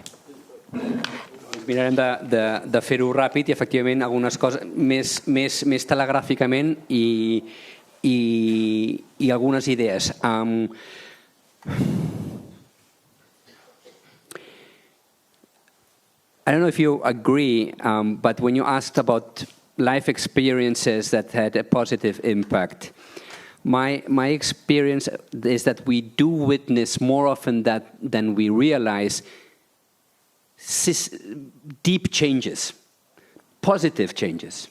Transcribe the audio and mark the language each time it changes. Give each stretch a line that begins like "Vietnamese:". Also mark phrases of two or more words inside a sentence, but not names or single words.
Catalan: Mirarem de fer-ho ràpid i, efectivament, algunes coses més telegràficament i algunes idees.
English: I don't know if you agree, but when you asked about life experiences that had a positive impact, my experience is that we do witness more often than we realize deep changes, positive changes.